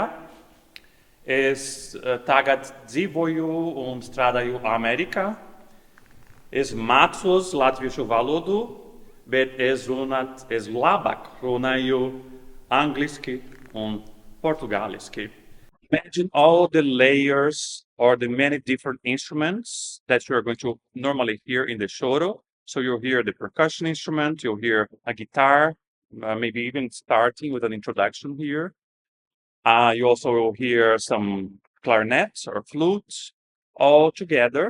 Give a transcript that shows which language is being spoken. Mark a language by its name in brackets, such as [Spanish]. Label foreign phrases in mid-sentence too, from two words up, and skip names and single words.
[Latvian] Es tagad dzīvoju un strādāju Amerikā. Es mācos latviešu valodu, bet es labāk runāju angliski un portugāliski. [English] Imagine all the layers or the many different instruments that you are going to normally hear in the choro. So you'll hear the percussion instrument, you'll hear a guitar, maybe even starting with an introduction here. You also will hear some clarinets or flutes all together.